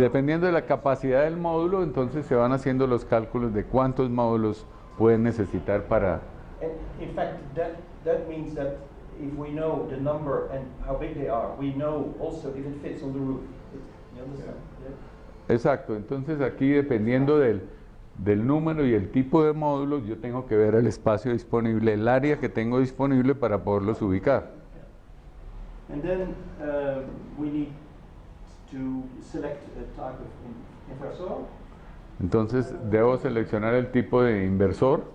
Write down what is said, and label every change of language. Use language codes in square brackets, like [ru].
[es] dependiendo de la capacidad del módulo, entonces se van haciendo los cálculos de cuántos módulos pueden necesitar para... [en] and in fact, that means that if we know the number and how big they are, we know also if it fits on the roof. You understand? Yeah. [es] Exacto, entonces aquí dependiendo del número y el tipo de módulos, yo tengo que ver el espacio disponible, el área que tengo disponible para poderlos ubicar. [en] And then we need to select a type of inversor, [es] Entonces debo seleccionar el tipo de inversor